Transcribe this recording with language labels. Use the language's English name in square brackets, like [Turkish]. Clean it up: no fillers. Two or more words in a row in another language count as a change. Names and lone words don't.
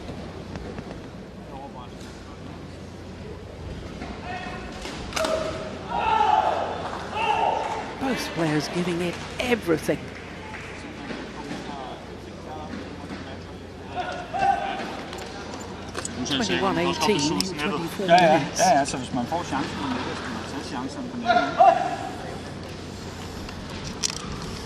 [English] Both players giving it everything. [Danish] Undtagelse [English] 21-18 in 24 minutes. [Danish] Ja, så hvis man får chancen på nettet, skal man tage chancen på nettet.